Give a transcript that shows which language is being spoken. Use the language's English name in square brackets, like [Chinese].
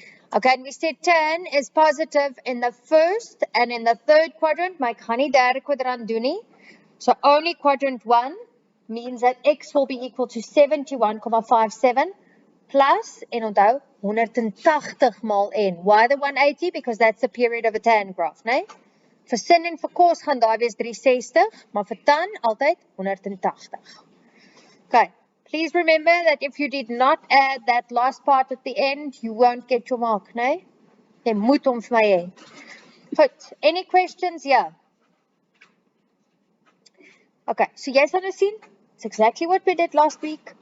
[English] Okay, and we said tan is positive in the first and in the third quadrant, [Afrikaans] maar ek gaan nie derde kwadrant doen nie. [English] So only quadrant 1 means that x will be equal to 71,57 plus, [Afrikaans] en onthou, 180 maal n. [English] Why the 180? Because that's the period of a tan graph, nee? [Afrikaans] Vir sin en vir kos gaan daai wees 360, maar vir tan altyd 180. [English] Okay, please remember that if you did not add that last part at the end, you won't get your mark, nee? [Afrikaans] Jy moet hom vir my hê. Goed, [English] any questions? Yeah. Okay, so [Afrikaans] jy sal nou sien, [English] it's exactly what we did last week.